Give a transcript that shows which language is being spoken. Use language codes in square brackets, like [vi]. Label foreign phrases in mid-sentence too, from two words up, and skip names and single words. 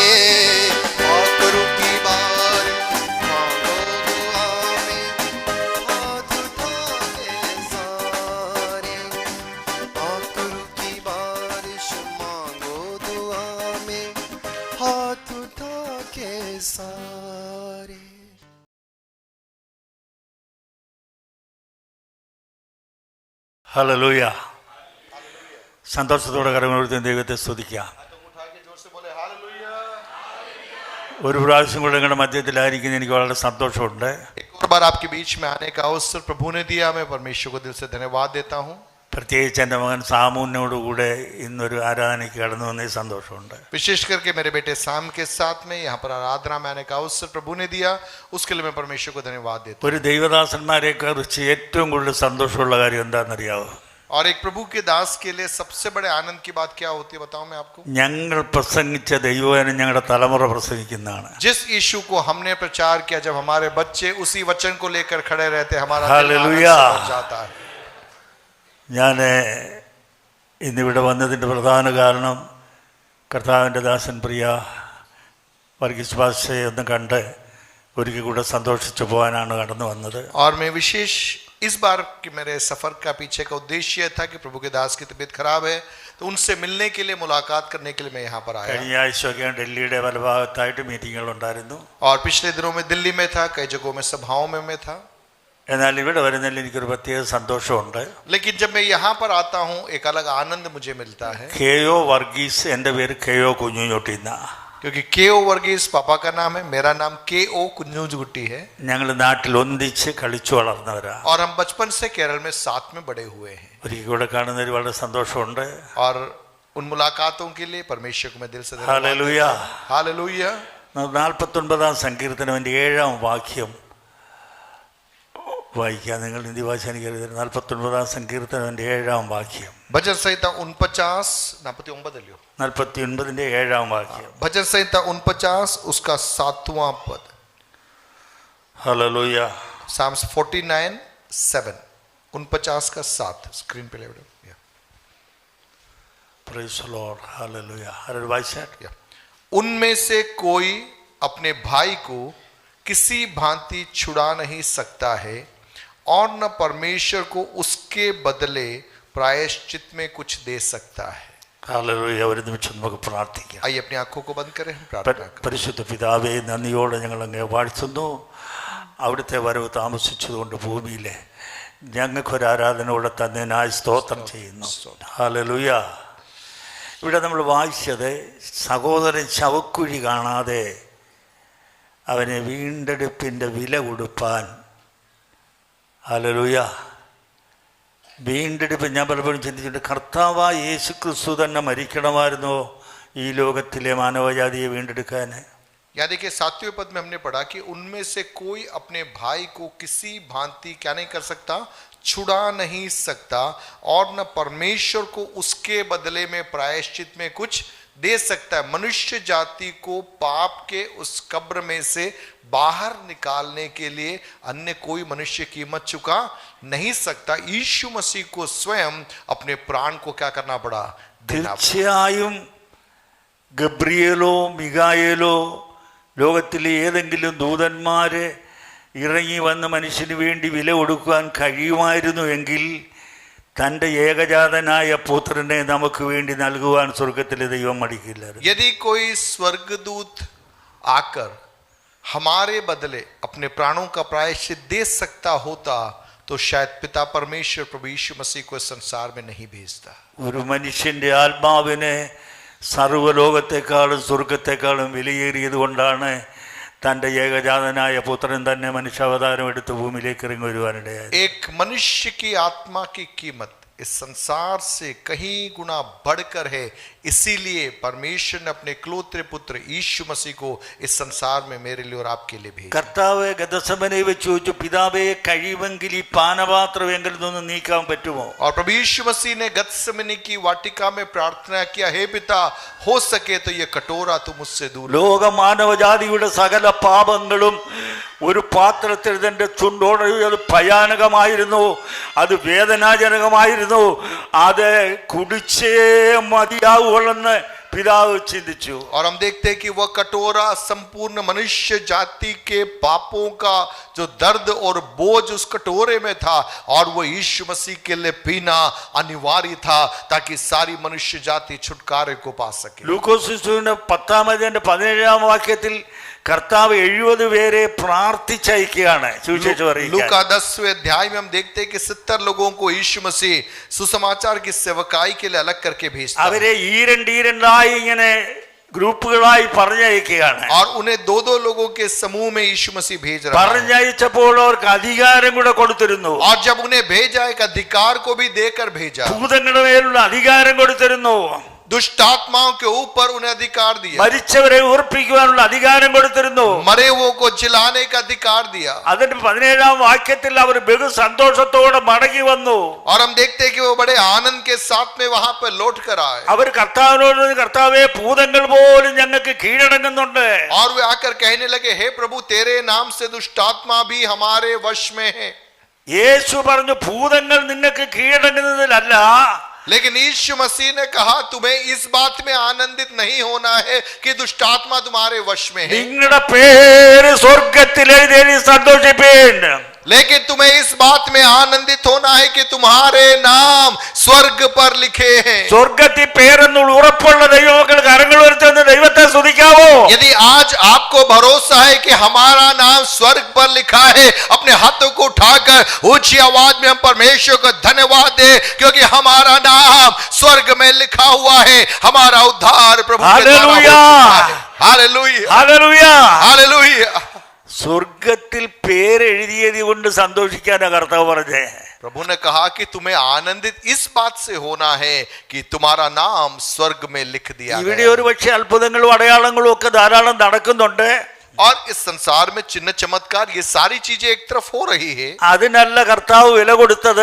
[hi] आखिर की बारिश मांगो दुआ में, हाथ उठा के सारे। आखिर की बारिश मांगो दुआ में, हाथ उठा के सारे। [ml] ഹല്ലേലൂയ. സന്തോഷത്തോടെ കരമുയർത്തി ദൈവത്തെ സ്തുതിക്കാം. ഒരു പ്രാവശ്യം കൂടെ നിങ്ങളുടെ മധ്യത്തിലായിരിക്കുന്ന എനിക്ക് വളരെ സന്തോഷമുണ്ട്. [hi] एक और बार आपके बीच में आने का अवसर प्रभु ने दिया, मैं परमेश्वर को दिल से धन्यवाद देता हूँ। [ml] പ്രത്യേകിച്ച് എൻ്റെ മകൻ സാമുവിനോടുകൂടെ ഇന്നൊരു ആരാധനയ്ക്ക് കടന്നു വന്നതിൽ സന്തോഷമുണ്ട്. [hi] विशेष करके मेरे बेटे साम के साथ में यहाँ पर आराधना में आने का अवसर प्रभु ने दिया, उसके लिए मैं परमेश्वर को धन्यवाद देता [ml] ഒരു ദൈവദാസന്മാരെ കുറിച്ച് ഏറ്റവും കൂടുതൽ സന്തോഷമുള്ള കാര്യം എന്താണെന്നറിയാവോ? [hi] हूँ। और एक प्रभु के दास के लिए सबसे बड़े आनंद की बात क्या होती है बताऊं मैं आपको। [ml] ഞങ്ങൾ പ്രസംഗിച്ച ദൈവവചനം ഞങ്ങളുടെ തലമുറ പ്രസംഗിക്കുന്നതാണ്. [hi] जिस यीशु को हमने प्रचार किया, जब हमारे बच्चे उसी वचन को लेकर खड़े रहते, हमारा दिल हालेलुया। आनंद से भर जाता है। [ml] ഞാൻ ഇന്നിവിടെ വന്നതിൻ്റെ പ്രധാന കാരണം കർത്താവിൻ്റെ ദാസൻ പ്രിയ വർഗീസ് പാസ്റ്ററെ ഒന്ന് കണ്ട് ഒരിക്കൽ കൂടെ സന്തോഷിച്ചു പോകാനാണ് കടന്നു വന്നത്. [hi] और मैं विशेष इस बार कि मेरे सफर का पीछे का उद्देश्य था कि प्रभु के दास की तबीयत खराब है, तो उनसे मिलने के लिए, मुलाकात करने के लिए मैं यहाँ पर आया. [ml] കഴിഞ്ഞ ആഴ്ചയൊക്കെ ഡൽഹിയുടെ പല ഭാഗത്തായിട്ട് മീറ്റിങ്ങുകൾ ഉണ്ടായിരുന്നു. [hi] और पिछले दिनों में दिल्ली में था, कई जगहों में सभाओं में मैं था. [ml] എന്നാൽ ഇവിടെ വരുന്നതിൽ എനിക്കൊരു പ്രത്യേക സന്തോഷമുണ്ട്. [hi] लेकिन जब मैं यहाँ पर आता हूँ एक अलग आनंद मुझे मिलता है. [ml] കെഒ വർഗീസ്, എൻ്റെ പേര് കെഒ കുഞ്ഞുഞ്ഞൊട്ടിന്ന. [hi] क्योंकि केओ वर्गीस पापा का नाम है, मेरा नाम केओ कुंजूजगुट्टी है. [ml] ഞങ്ങൾ നാട്ടിൽ ഒന്നിച്ച് കളിച്ചു വളർന്നവരാ. [hi] और हम बचपन से केरल में साथ में बड़े हुए हैं. [ml] ഒരിക്കൽ കൂടെ കാണുന്നതിൽ വളരെ സന്തോഷമുണ്ട്. [hi] और उन मुलाकातों के लिए परमेश्वर को मैं दिल से [ml] ഹല്ലേലൂയ. [hi] हालेलुया. [ml] 49 സങ്കീർത്തനം 7 വാക്യം വായിക്കാം. നിങ്ങൾ ഹിന്ദി ഭാഷ എനിക്കറിയാം. 49 സങ്കീർത്തനം 7 വാക്യം. [hi] भजन संहिता 49 [ml] 49 വാക്യം. [hi] भजन संहिता 49 उसका 7वां पद. [ml] ഹല്ലേലൂയ. [hi] Psalms 49:7 49 का 7 स्क्रीन पे ले लो. [en] Praise the Lord. [ml] ഹല്ലേലൂയ. ആരും വായിച്ചാൽ? [hi] उनमें से कोई अपने भाई को किसी भांति छुड़ा नहीं सकता है और न परमेश्वर को उसके बदले प्रायश्चित में कुछ दे सकता है. [ml] ഹല്ലേലൂയ. ഒരു നിമിഷം നമുക്ക് പ്രാർത്ഥിക്കാം. [hi] आइए अपनी आंखों को बंद करें, हम प्रार्थना करें. [ml] പരിശുദ്ധ പിതാവേ, നന്ദിയോടെ ഞങ്ങൾ അങ്ങേ വാഴ്ത്തുന്നു. അവിടുത്തെ വരവ് താമസിച്ചതുകൊണ്ട് ഭൂമിയിലെ ഞങ്ങൾക്കൊരു ആരാധനയോടെ തന്നതിനായി സ്തോത്രം ചെയ്യുന്നു. ഹല്ലേലൂയ. ഇവിടെ നമ്മൾ വായിച്ചത് സഹോദരൻ ശവക്കുഴി കാണാതെ അവനെ വീണ്ടെടുപ്പിൻ്റെ വില കൊടുപ്പാൻ. ഹല്ലേലൂയ. വീണ്ടെടുപ്പ് ഞാൻ പലപ്പോഴും ചിന്തിച്ചിട്ടുണ്ട്, കർത്താവായ യേശു ക്രിസ്തു തന്നെ മരിക്കണമായിരുന്നോ ഈ ലോകത്തിലെ മാനവജാതിയെ വീണ്ടെടുക്കാൻ? [hi] या देखिए 7वें पद में हमने पढ़ा कि उनमें से कोई अपने भाई को किसी भांति क्या नहीं कर सकता, छुड़ा नहीं सकता और न परमेश्वर को उसके बदले में प्रायश्चित में कुछ दे सकता है. मनुष्य जाति को पाप के उस कब्र में से बाहर निकालने के लिए अन्य कोई मनुष्य कीमत चुका नहीं सकता. यीशु मसीह को स्वयं अपने प्राण को क्या करना पड़ा, देना पड़ा. [ml] തീർച്ചയായും ഗബ്രിയേലോ മികായേലോ ലോകത്തിലെ ഏതെങ്കിലും ദൂതന്മാര് ഇറങ്ങി വന്ന് മനുഷ്യന് വേണ്ടി വില കൊടുക്കുവാൻ കഴിയുമായിരുന്നു എങ്കിൽ തൻ്റെ ഏകജാതനായ പുത്രനെ നമുക്ക് വേണ്ടി നൽകുവാൻ സ്വർഗത്തിലെ ദൈവം മടിക്കില്ലായിരുന്നു. [hi] यदि कोई स्वर्गदूत आकर हमारे बदले अपने प्राणों का प्रायश्चित दे सकता होता तो शायद पिता परमेश्वर प्रभु यीशु मसीह को इस संसार में नहीं भेजता. ഒരു മനുഷ്യന്റെ ആത്മാവിനെ സർവ്വലോകത്തെക്കാളും സ്വർഗത്തെക്കാളും വിലയേറിയത് കൊണ്ടാണ് തൻ്റെ ഏകജാതനായ പുത്രൻ തന്നെ മനുഷ്യാവതാരം എടുത്ത് ഭൂമിയിലേക്ക് ഇറങ്ങി വരുവാനിടയായത്. एक मनुष्य की आत्मा की कीमत इस संसार से कहीं गुना बढ़कर है. इसीलिए परमेश्वर ने अपने इकलौते पुत्र यीशु मसीह को इस संसार में मेरे लिए और आपके लिए भेजा. [ml] കർത്താവ് ഗെത്സമനയിൽ വെച്ച് ചോദിച്ചു, പിതാവേ കഴിയുമെങ്കിൽ ഈ പാനപാത്രം എങ്കിൽ നിന്ന് നീക്കാൻ പറ്റുമോ? [hi] और प्रभु यीशु मसीह ने गत्समनी की वाटिका में प्रार्थना किया, हे पिता हो सके तो ये कटोरा तुम मुझसे दूर. [ml] ലോക മാനവജാതിയുടെ സകല പാപങ്ങളും ഒരു പാത്രത്തിൽ തന്റെ ചുണ്ടോടെ, അത് ഭയാനകമായിരുന്നു, അത് വേദനാജനകമായിരുന്നു, അത് കുടിച്ചേ മതിയാവുള്ളെന്ന് പിതാവ് ചിന്തിച്ചു. [hi] और हम देखते हैं कि वह कटोरा संपूर्ण मनुष्य जाति के पापों का जो दर्द और बोझ उस कटोरे में था और वो यीशु मसीह के लिए पीना अनिवार्य था ताकि सारी मनुष्य जाति छुटकारे को पा सके. [ml] ലൂക്കോസ് 10:17 വാക്യത്തിൽ കർത്താവ് 70 പേരെ പ്രാർത്ഥിച്ചയക്കുകയാണ് സുവിശേഷം അറിയിക്കാൻ. [hi] लूका 10वें अध्याय में हम देखते हैं कि 70 लोगों को यीशु मसीह सुसमाचार की सेवकाई के लिए अलग करके भेजता है. [ml] അവരെ ഈരണ്ടായി ഇങ്ങനെ ഗ്രൂപ്പുകളായി പറഞ്ഞയക്കുകയാണ്. [hi] और उन्हें 2-2 लोगों के समूह में यीशु मसीह भेज रहा है. [ml] പറഞ്ഞയച്ചപ്പോൾ അവർക്ക് അധികാരം കൂടെ കൊടുത്തിരുന്നു. [hi] और जब उन्हें भेजा एक अधिकार को भी देकर भेजा. [ml] ഭൂതങ്ങളുടെ മേലുള്ള അധികാരം കൊടുത്തിരുന്നു. [hi] दुष्ट आत्माओं के ऊपर उन्हें अधिकार दिया. [ml] മരിച്ചവരെ ഉയർപ്പിക്കുവാനുള്ള അധികാരം കൊടുത്തിരുന്നു. [hi] मरे हुओं को जिलाने का अधिकार दिया. [ml] അതിന്റെ 17 വാക്യത്തിൽ അവർ ബഹു സന്തോഷത്തോടെ മടങ്ങി വന്നു. [hi] और हम देखते हैं कि वो बड़े आनंद के साथ में वहां पर लौट कर आए. [ml] അവർ കർത്താവിനോട്, കർത്താവേ ഭൂതങ്ങൾ പോലും ഞങ്ങൾക്ക് കീഴടങ്ങുന്നുണ്ട്. [hi] और वे आकर कहने लगे, हे प्रभु तेरे नाम से दुष्ट आत्मा भी हमारे वश में है. [ml] യേശു പറഞ്ഞു, ഭൂതങ്ങൾ നിങ്ങൾക്ക് കീഴടങ്ങുന്നതിലല്ല, [hi] लेकिन यीशु मसीह ने कहा तुम्हें इस बात में आनंदित नहीं होना है कि दुष्टात्मा तुम्हारे वश में है, [ml] നിങ്ങളുടെ പേര് സ്വർഗത്തിൽ എഴുതി സന്തോഷിപ്പീൻ. [hi] लेकिन तुम्हें इस बात में आनंदित होना है कि तुम्हारे नाम स्वर्ग पर लिखे हैं. [ml] സ്വർഗത്തിൽ പേരെന്നുള്ള ഉറപ്പുള്ള ദൈവമക്കൾ കരങ്ങൾ ഉയർത്തുന്ന ദൈവത്തെ സ്തുതിക്കാവോ? [hi] यदि आज आपको भरोसा है कि हमारा नाम स्वर्ग पर लिखा है, अपने हाथों को उठाकर ऊंची आवाज में हम परमेश्वर को धन्यवाद दे, क्योंकि हमारा नाम स्वर्ग में लिखा हुआ है. हमारा उद्धार प्रभु के द्वारा हो हालेलुया. चुका है. हालेलुया, [ml] ഹല്ലേലൂയ. [hi] हालेलुया. [ml] സ്വർഗത്തിൽ പേരെഴുതിയത് കൊണ്ട് സന്തോഷിക്കാനാ കർത്താവ് പറഞ്ഞേ. [hi] प्रभु ने कहा कि तुम्हें आनंदित इस बात से होना है कि तुम्हारा नाम स्वर्ग में लिख दिया [ml] ഇവിടെ [hi] गया. [ml] ഒരു പക്ഷേ അത്ഭുതങ്ങളും അടയാളങ്ങളും ഒക്കെ ധാരാളം നടക്കുന്നുണ്ട്. [hi] और इस संसार में चिन्ह चमत्कार ये सारी चीजें एक तरफ हो रही है, [ml] അതിനല്ല കർത്താവ് വില കൊടുത്തത്.